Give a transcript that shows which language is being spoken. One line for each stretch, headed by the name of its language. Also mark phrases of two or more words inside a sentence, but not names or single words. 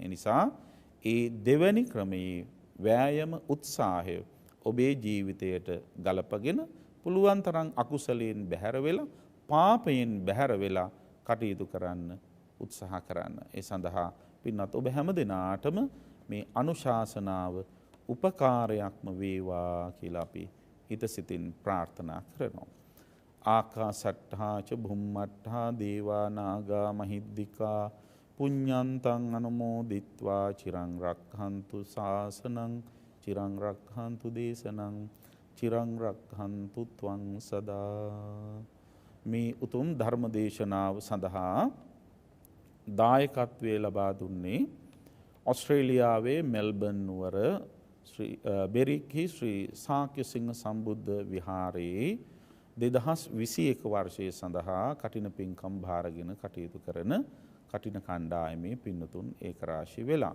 Sinhala: ඒ නිසා ඒ දෙවැනි ක්‍රමයේ වෑයම උත්සාහය ඔබේ ජීවිතයට ගලපගෙන පුළුවන් තරම් අකුසලයෙන් බැහැර වෙලා පාපයෙන් බැහැර වෙලා කටයුතු කරන්න උත්සාහ කරන්න. ඒ සඳහා පින්වත් ඔබ හැම දිනාටම මේ අනුශාසනාව උපකාරයක්ම වේවා කියලා අපි හිත සිතින් ප්‍රාර්ථනා කරනවා.
Pali: ආකාසට්ඨා ච භුම්මට්ඨා දේවා නාග මහිද්దికා පුඤ්ඤන්තං අනුමෝදිත්වා චිරං රක්ඛන්තු ශාසනං චිරං රක්ඛන්තු දේශනං චිරං රක්ඛන්තු ත්වං සදා.
Sinhala: මේ උතුම් ධර්ම දේශනාව සඳහා දායකත්වයේ ලබා දුන්නේ ඔස්ට්‍රේලියාවේ මෙල්බන් නුවර බෙරික්හි ශ්‍රී ශාක්‍ය සිංහ සම්බුද්ධ විහාරයේ 2021 වර්ෂයේ සඳහා කටින පින්කම් භාරගෙන කටයුතු කරන කටින කණ්ඩායමේ පින්නතුන් ඒකරාශී වෙලා.